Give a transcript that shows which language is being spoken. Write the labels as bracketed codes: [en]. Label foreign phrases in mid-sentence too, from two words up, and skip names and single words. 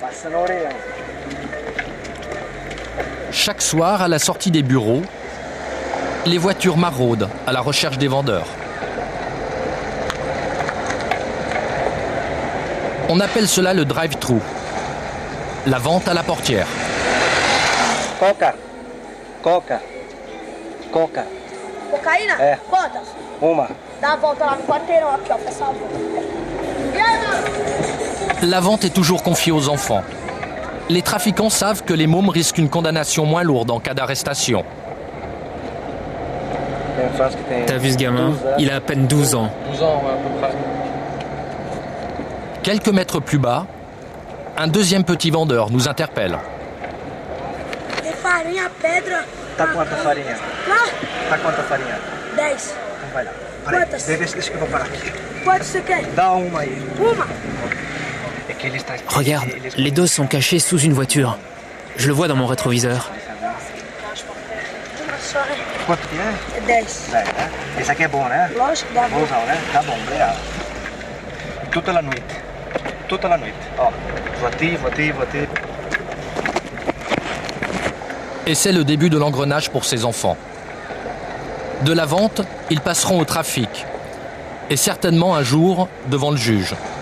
[fr] Chaque soir, à la sortie des bureaux, les voitures maraudent à la recherche des vendeurs. On appelle cela le drive-thru, la vente à la portière. [pt] Coca. Cocaína? Quantas? Uma. Dá a volta lá no quarteirão aqui, ó, faz favor. [fr] La vente est toujours confiée aux enfants. Les trafiquants savent que les mômes risquent une condamnation moins lourde en cas d'arrestation. T'as vu ce gamin? Il a à peine 12 ans. 12 ans, à peu près. Quelques mètres plus bas, un deuxième petit vendeur nous interpelle. [pt] Tem farinha, pedra. Tá quanta farinha? Lá? Tá quanta farinha? 10. Então vai lá. Quantas? Deixa que eu vou parar aqui. Quantas você quer? Dá uma aí. Uma? É que ele está... [fr] Regarde, les doses sont cachées sous une voiture. Je le vois dans mon rétroviseur. [pt] Uma só, né? Quanto que é? É 10. 10, né? Esse aqui é bom, né? Lógico, dá bom. Bonzão, né? Tá bom, obrigado. [fr] Toute la nuit. Toute la nuit. Ó, voici. Et c'est le début de l'engrenage pour ces enfants. De la vente, ils passeront au trafic. Et certainement un jour devant le juge.